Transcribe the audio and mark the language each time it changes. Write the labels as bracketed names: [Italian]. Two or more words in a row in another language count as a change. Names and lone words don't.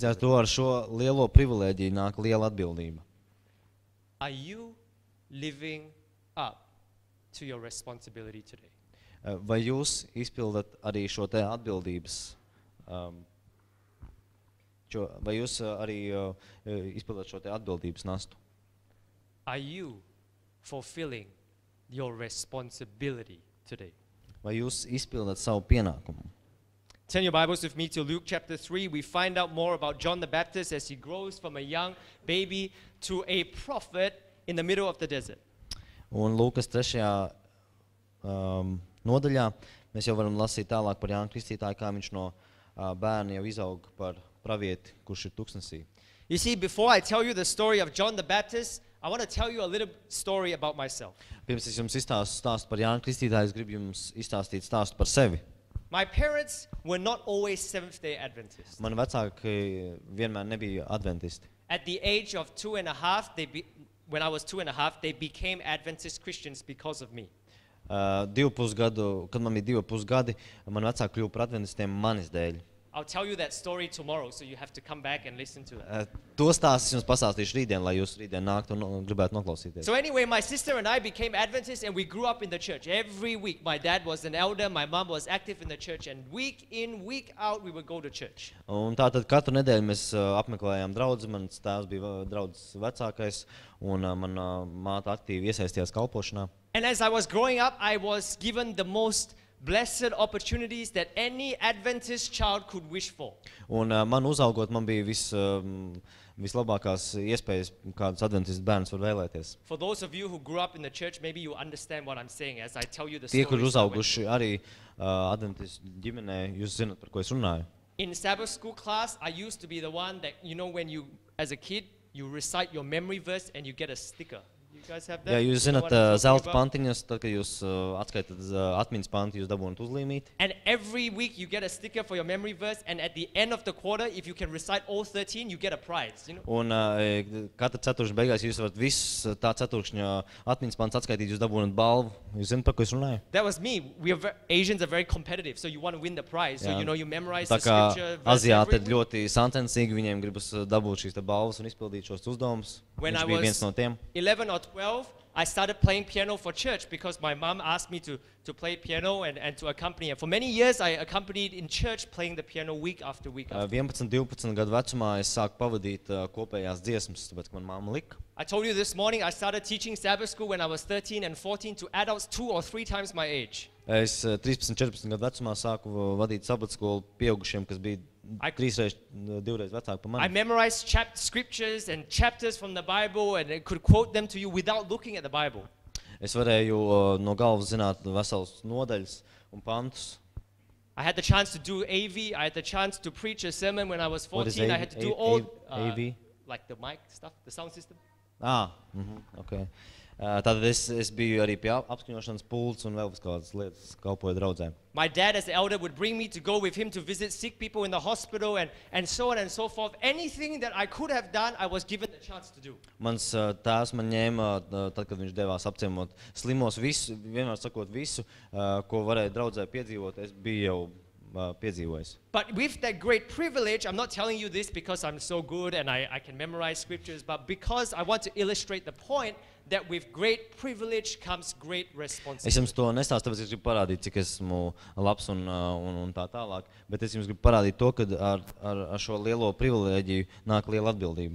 [Latvian] Līdz ar to ar šo lielo privilēģiju nāk liela atbildība. [English] Are you living up to your responsibility today? [Latvian] Vai jūs izpildat arī šo te atbildības? Vai jūs arī izpildat šo te atbildības nastu? [English] Are you fulfilling your responsibility today? [Latvian] Vai jūs izpildat savu pienākumu? [English] Turn your Bibles with me to Luke chapter 3. We find out more about John the Baptist as he grows from a young baby to a prophet in the middle of the desert. [Latvian] Un Lūkas 3. Nodaļā mēs jau varam lasīt tālāk par Jānu Kristītāju, kā viņš no bērni jau izaug par pravieti, kurš ir tuksnesī. [English] You see, before I tell you the story of John the Baptist, I want to tell you a little story about myself. [Latvian] Pirms es jums izstāstu stāstu par Jānu Kristītāju, es gribu jums izstāstīt stāstu par sevi. [English] My parents were not always Seventh-day Adventists. [Latvian] Mani vecāki vienmēr nebija adventisti. [English] At the age of 2.5, when I was 2.5, they became Adventist Christians because of me. [Latvian] 2,5 gadu, kad man bija 2,5 gadi, mani vecāki kļuva par adventistiem manis dēļ. [English] I'll tell you that story tomorrow, so you have to come back and listen to it. [Latvian] To stāstu jums pastāstīšu rītdien, lai jūs rītdien nāktu un gribētu noklausīties. [English] So anyway, my sister and I became Adventists and we grew up in the church. Every week, my dad was an elder, my mom was active in the church, and week in, week out, we would go to church. [Latvian] Un tātad katru nedēļu mēs apmeklējām draudzi, mans tēvs bija draudzes vecākais, un mana māte aktīvi iesaistījās kalpošanā. [English] And as I was growing up, I was given the most blessed opportunities that any Adventist child could wish for. [Latvian] Un man uzaugot, man bija vislabākās iespējas, kādas adventistu bērns var vēlēties. [English] For those of you who grew up in the church, maybe you understand what I'm saying as I tell you the [Latvian] Tie, kur [English] story. [Latvian] uzauguši arī adventistu ģimenē, jūs zināt, par ko es runāju. [English] In Sabbath school class, I used to be the one that, you know, when you, as a kid, you recite your memory verse and you get a sticker. You guys have that? [Latvian] Jā, jūs [English] You know [Latvian] zināt [English] what I'm talking [Latvian] zelta [English] about? [Latvian] pantiņas, tad, kad jūs atskaitat atmiņas panti, jūs dabūnat uzlīmīti. [English] And every week you get a sticker for your memory verse, and at the end of the quarter, if you can recite all 13, you get a prize. You know? [Latvian] Un katra ceturkšņa beigās jūs varat visu tā ceturkšņa atmiņas pants atskaitīt, jūs dabūnat balvu. Jūs zināt, par ko es runāju? [English] That was me. Asians are very competitive, so you want to win the prize. So [Latvian] Jā. [English] you know you memorize [Latvian] Tā [English] the [Latvian] kā [English] scripture verse [Latvian] Aziāti [English] every [Latvian] ir [English] week. [Latvian] ļoti santensīgi, viņiem gribas dabūt šīs te balvas un izpildīt šos uzdevumus. [English] When [Latvian] Viņš [English] I [Latvian] bija [English] was [Latvian] viens no tiem. [English] 11 or 12, I started playing piano for church because my mom asked me to play piano and to accompany her. For many years, I accompanied in church playing the piano week after week. [Latvian] 11, 12 gadu vecumā es sāku pavadīt kopējās dziesmas, tāpēc, ka man mamma lika. [English] I told you this morning I started teaching Sabbath school when I was 13 and 14 to adults 2 or 3 times my age. [Latvian] Es 13, 14 gadu vecumā sāku vadīt sabatskolu pieaugušiem, kas bija 2 vecāki par [English] I [Latvian] mani. [English] memorized scriptures and chapters from the Bible and I could quote them to you without looking at the Bible. [Latvian] Es varēju no galvas zināt veselas nodaļas un pantus. [English] I had the chance to do AV. I had the chance to preach a sermon when I was What is 14. I had to do all AV? like the mic stuff, the sound system. Okay. [Latvian] Tātad es biju arī pie apskaņošanas pults un vēl kādas lietas kalpoju draudzēm. [English] My dad as the elder would bring me to go with him to visit sick people in the hospital and so on and so forth. Anything that I could have done, I was given the chance to do. [Latvian] Mans tēvs man ņēma, tad, kad viņš devās apciemot slimos, visu, vienmēr sakot visu, ko varēja draudzē piedzīvot, es biju jau piedzīvojis. [English] But with that great privilege, I'm not telling you this because I'm so good and I can memorize scriptures, but because I want to illustrate the point that with great privilege comes great responsibility. [Latvian] Es jums to nestāstu, tāpēc es gribu parādīt, cik esmu labs un tā tālāk, bet es jums gribu parādīt to, ka ar šo lielo privilēģiju nāk liela atbildība.